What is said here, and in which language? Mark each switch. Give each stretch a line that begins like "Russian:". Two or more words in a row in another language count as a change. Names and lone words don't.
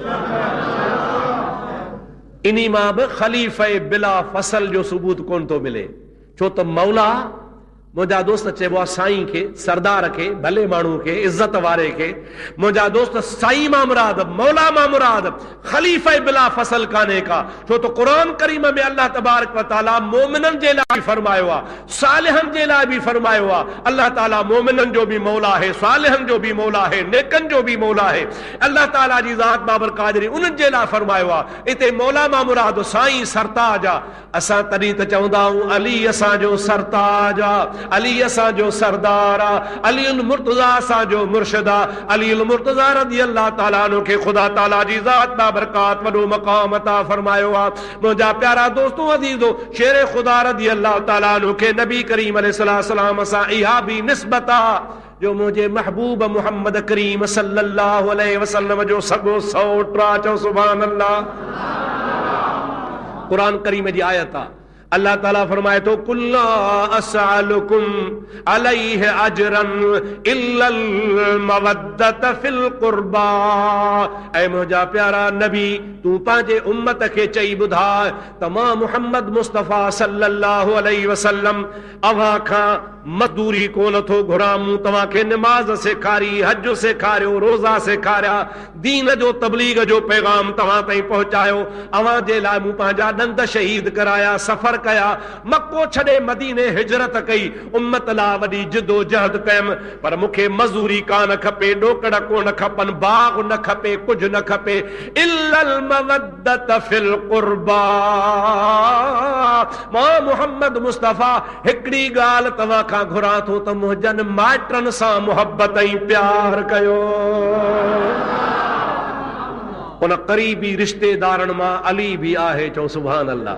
Sindhi: इन्ही मां बि ख़लीफ़े
Arabic: بلا فصل
Sindhi: जो सबूत कोन थो मिले, छो त मौला मुंहिंजा दोस्त चइबो आहे साईं खे, सरदार खे, भले माण्हू खे, इज़त वारे खे। मुंहिंजा दोस्त साईं मां मुराद, मौला मां मुराद ख़लीफ़े
Arabic: بلا فصل
Sindhi: कान्हे का, छो त क़ुरान करीम में
Arabic: الله تبارك وتعالى
Sindhi: मोमिननि जे लाइ फरमायो आहे, सालिहनि जे लाइ बि फरमायो आहे। अल्लाह ताला मोमिननि जो बि मौला आहे, सालिहनि जो बि मौला आहे, नेकनि जो बि मौला आहे। अल्लाह ताला जी ज़ात बाबरकात उन्हनि जे लाइ फरमायो आहे। हिते मौला मां मुराद साईं सरताज आहे। असां तॾहिं त चवंदा आहियूं अली असांजो सरताज आहे, अली असांजो सरदार आहे, अली मुर्तज़ा असांजो मुर्शिद आहे। अली मुर्तज़ा
Arabic: رضي الله تعالى عنه
Sindhi: खे ख़ुदा ताला जी ज़ात बाबरकात वॾो मक़ाम अता फरमायो आहे। मुंहिंजा प्यारा दोस्तों अज़ीज़ो, शेर ख़ुदा
Arabic: رضي الله تعالى عنه
Sindhi: खे नबी करीम अलैहिस्सलाम सां इहा बि निस्बत आहे जो मुंहिंजे महबूब मुहम्मद करीम
Arabic: صلى الله عليه وسلم
Sindhi: जो सॻो सौट आहे। चओ
Arabic: سبحان الله.
Sindhi: कुरान करीम जी आयत आहे, अल्लाह ताला फरमाए तो
Arabic: قل لا أسألكم عليه أجرا إلا المودة في القربى.
Sindhi: ऐ मुंहिंजा प्यारा नबी तू पंहिंजे उम्मत खे चई ॿुधा त मां मुहम्मद मुस्तफ़ा
Arabic: صلى الله عليه وسلم
Sindhi: अव्हां खां मज़दूरी कोन थो घुरां। मूं तव्हांखे निमाज़ सेखारी, हज सेखारियो, रोज़ा सेखारिया, दीन जो तबलीग जो पैगाम तव्हां ताईं पहुचायो। अव्हां जे लाइ मूं पंहिंजा ॾंद शहीद कराया, सफ़र कया, मक्को छॾे मदीने हिजरत कई, उम्मत लाइ वॾी जिदोजहद कयमि। पर मूंखे मज़दूरी कान खपे, ॾोकड़ कोन खपनि, बाग़ न खपे, कुझु न खपे,
Arabic: إلا المودة في القربى.
Sindhi: मां मुहम्मद मुस्तफ़ा हिकिड़ी ॻाल्हि तव्हां खां घुरां थो त मुंहिंजनि माइटनि सां मुहबत ऐं प्यार कयो। उन क़रीबी रिश्तेदारनि मां अली बि आहे। चओ
Arabic: سبحان الله.